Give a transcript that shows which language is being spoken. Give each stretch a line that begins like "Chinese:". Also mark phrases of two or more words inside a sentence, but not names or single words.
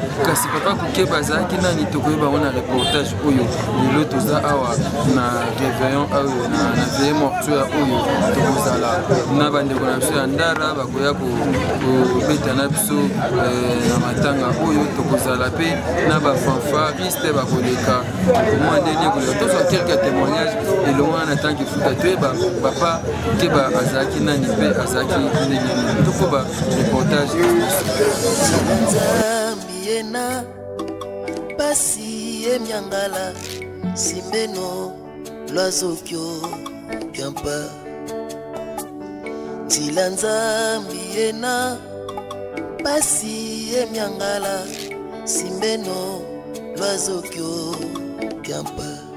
Lingala: Kasi papa Boukeba azalaki nani tokoyeba wana reportage oyo lelo toza awa na réveillon oyo na
French: veille mortuaire
Lingala: oyo tokozala na bandeko na biso ya ndara bakoya kobeta na biso na matanga oyo tokozala pe na bafanfariste bakoleka omwa ndenge koleka tozwa
French: quelques témoignages
Lingala: elongo wana ntango efuta toyeba papa Boukeba azalaki nani mpe azalaki ndenge nini tokoba reportage
Kongo: Yena pasi emyangala simbeno lwazokyo kyampa tilanza yena pasi emyangala simbeno lwazokyo kyampa